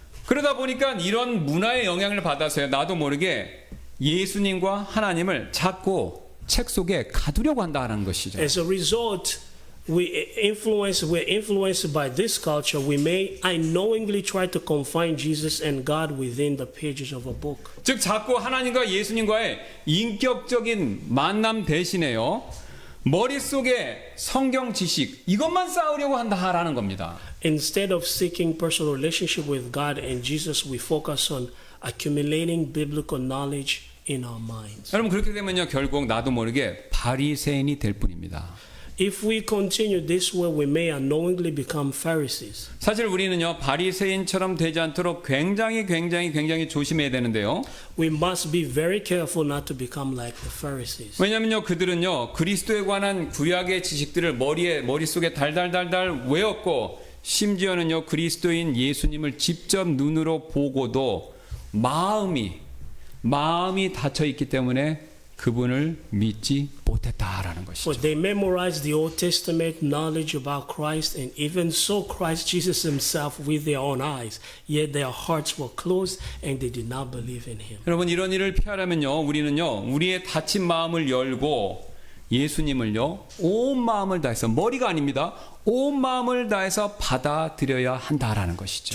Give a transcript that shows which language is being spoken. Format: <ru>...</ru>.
<ko>그러다 보니까 이런 문화의 영향을 받아서요, 나도 모르게 예수님과 하나님을 자꾸 책 속에 가두려고 한다는 것이죠.</ko> <en>As a result, we're influenced by this culture. We may unknowingly try to confine Jesus and God within the pages of a book.</en> <ko>즉 자꾸 하나님과 예수님과의 인격적인 만남 대신에요, 머릿속에 성경 지식 이것만 쌓으려고 한다라는 겁니다.</ko> <en>Instead of seeking personal relationship with God and Jesus, we focus on accumulating biblical knowledge in our minds.</en> <ko>여러분 그렇게 되면요 결국 나도 모르게 바리새인이 될 뿐입니다.</ko> <en>If we continue this way, we may unknowingly become Pharisees.</en> <ko>사실 우리는요 바리새인처럼 되지 않도록 굉장히 조심해야 되는데요.</ko> <en>We must be very careful not to become like the Pharisees.</en> <ko>왜냐면요 그들은요 그리스도에 관한 구약의 지식들을 머릿속에 달달달달 외웠고 심지어는요 그리스도인 예수님을 직접 눈으로 보고도 마음이 닫혀 있기 때문에 그분을 믿지 못했다라는 것이죠.</ko> <en>For they memorized the Old Testament knowledge about Christ and even saw Christ Jesus himself with their own eyes. Yet their hearts were closed and they did not believe in him.</en> <ko>여러분 이런 일을 피하려면요 우리는요 우리의 닫힌 마음을 열고 예수님을요 온 마음을 다해서 머리가 아닙니다. 온 마음을 다해서 받아들여야 한다라는 것이죠.</ko>